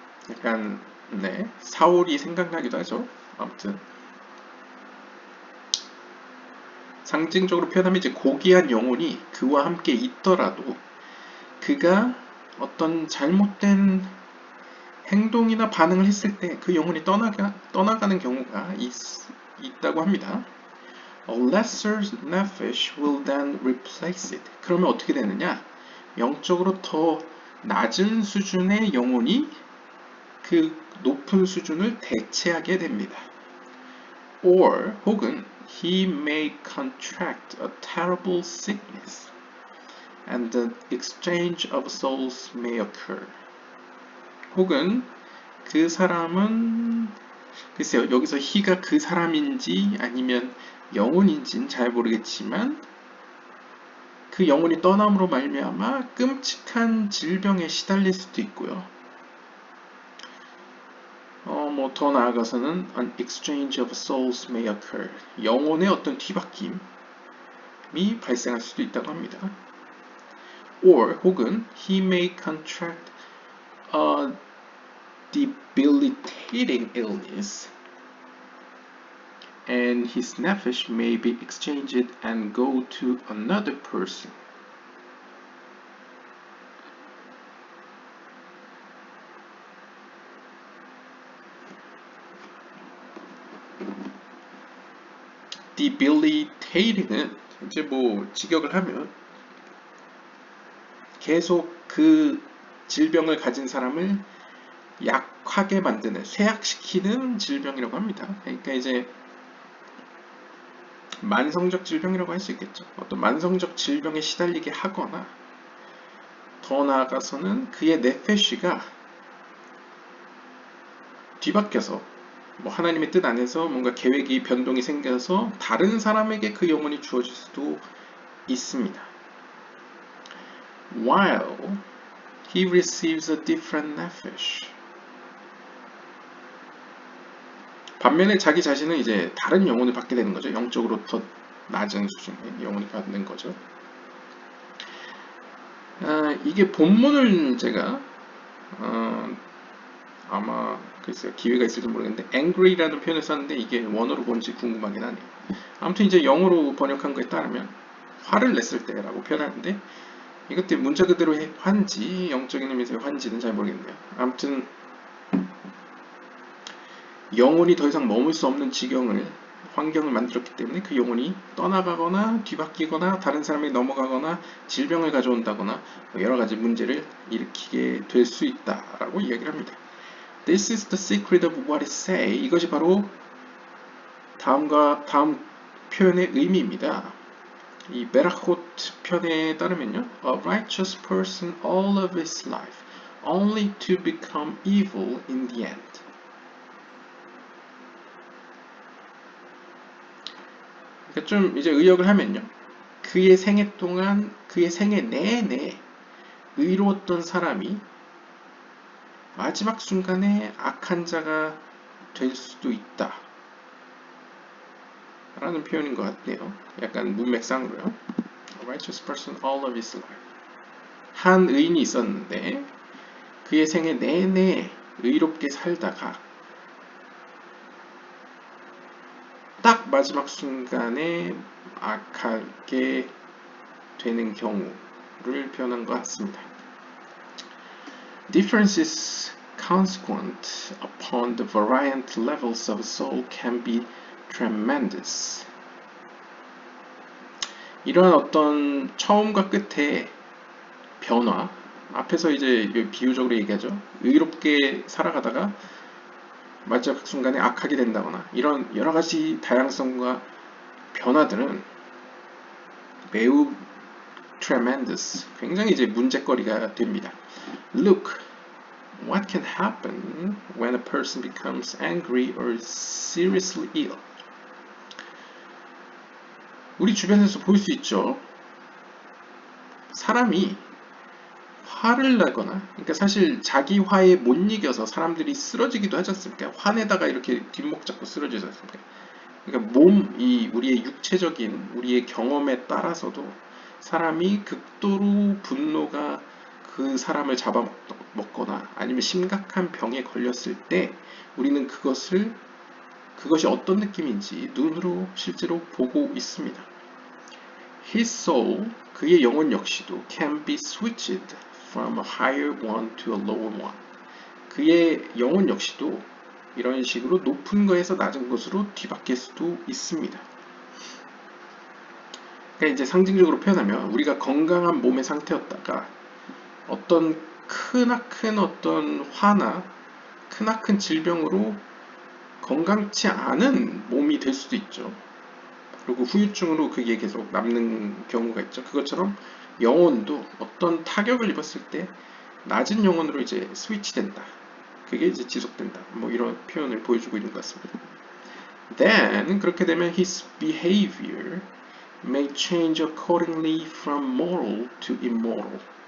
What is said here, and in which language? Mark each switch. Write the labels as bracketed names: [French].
[Korean] 약간 사울이 생각나기도 하죠. 아무튼 상징적으로 표현하면 이제 고귀한 영혼이 그와 함께 있더라도 그가 어떤 잘못된 행동이나 반응을 했을 때 그 영혼이 떠나가는 경우가 있다고 합니다. [English] A lesser nephesh will then replace it. [Korean] 그러면 어떻게 되느냐? 영적으로 더 낮은 수준의 영혼이 그 높은 수준을 대체하게 됩니다. [English] Or [Korean] 혹은 [English] he may contract a terrible sickness and the exchange of souls may occur. [Korean] 혹은 그 사람은 글쎄요, 여기서 he가 그 사람인지 아니면 영혼인지는 잘 모르겠지만 그 영혼이 떠남으로 말미암아 끔찍한 질병에 시달릴 수도 있고요. 더 나아가서는 [English] an exchange of souls may occur. [Korean] 영혼의 어떤 뒤바뀜이 발생할 수도 있다고 합니다. [English] Or [Korean] 혹은 [English] he may contract a debilitating illness and his nephesh may be exchanged and go to another person. [Korean] debilitating은 이제 직역을 하면 계속 그 질병을 가진 사람을 약하게 만드는, 쇠약시키는 질병이라고 합니다. 그러니까 이제 만성적 질병이라고 할 수 있겠죠. 어떤 만성적 질병에 시달리게 하거나 더 나아가서는 그의 네페시가 뒤바뀌어서 하나님의 뜻 안에서 뭔가 계획이 변동이 생겨서 다른 사람에게 그 영혼이 주어질 수도 있습니다. [English] While he receives a different nephesh. [Korean] 반면에 자기 자신은 이제 다른 영혼을 받게 되는 거죠. 영적으로 더 낮은 수준의 영혼이 받는 거죠. 이게 본문을 제가 아마 글쎄요, 기회가 있을지 모르겠는데 angry라는 표현을 썼는데 이게 원어로 뭔지 궁금하긴 하네요. 아무튼 이제 영어로 번역한 거에 따르면 화를 냈을 때라고 표현하는데 이것도 문자 그대로의 환지, 영적인 의미에서의 환지는 잘 모르겠네요. 아무튼 영혼이 더 이상 머물 수 없는 환경을 만들었기 때문에 그 영혼이 떠나가거나 뒤바뀌거나 다른 사람에게 넘어가거나 질병을 가져온다거나 여러 가지 문제를 일으키게 될 수 있다라고 이야기를 합니다. [English] This is the secret of what it say. [Korean] 이것이 바로 다음 표현의 의미입니다. 이 베라호트 편에 따르면요, [English] a righteous person all of his life, only to become evil in the end. [Korean] 그러니까 좀 이제 의역을 하면요, 그의 생애 동안, 그의 생애 내내 의로웠던 사람이 마지막 순간에 악한 자가 될 수도 있다. 라는 표현인 것 같네요. 약간 문맥상으로요. [English] A righteous person all of his life. [Korean] 한 의인이 있었는데 그의 생애 내내 의롭게 살다가 딱 마지막 순간에 악하게 되는 경우를 표현한 것 같습니다. [English] Differences consequent upon the variant levels of soul can be tremendous. [Korean] 이러한 어떤 처음과 끝의 변화, 앞에서 이제 비유적으로 얘기하죠. 의롭게 살아가다가 마지막 순간에 악하게 된다거나 이런 여러 가지 다양성과 변화들은 매우 tremendous, 굉장히 이제 문제거리가 됩니다. [English] Look, what can happen when a person becomes angry or seriously ill? [Korean] 우리 주변에서 볼 수 있죠. 사람이 화를 나거나, 그러니까 사실 자기 화에 못 이겨서 사람들이 쓰러지기도 하지 않습니까? 화내다가 이렇게 뒷목 잡고 쓰러지지 않습니까? 그러니까 우리의 육체적인, 우리의 경험에 따라서도 사람이 극도로 분노가 그 사람을 잡아먹거나 아니면 심각한 병에 걸렸을 때 우리는 그것이 어떤 느낌인지 눈으로 실제로 보고 있습니다. [English] His soul, [Korean] 그의 영혼 역시도 [English] can be switched from a higher one to a lower one. [Korean] 그의 영혼 역시도 이런 식으로 높은 것에서 낮은 것으로 뒤바뀔 수도 있습니다. 그러니까 이제 상징적으로 표현하면 우리가 건강한 몸의 상태였다가 어떤 크나큰 어떤 화나 크나큰 질병으로 건강치 않은 몸이 될 수도 있죠. 그리고 후유증으로 그게 계속 남는 경우가 있죠. 그것처럼 영혼도 어떤 타격을 입었을 때 낮은 영혼으로 이제 스위치된다. 그게 이제 지속된다. 뭐 이런 표현을 보여주고 있는 것 같습니다. [English] Then [Korean] 그렇게 되면 [English] his behavior may change accordingly from moral to immoral.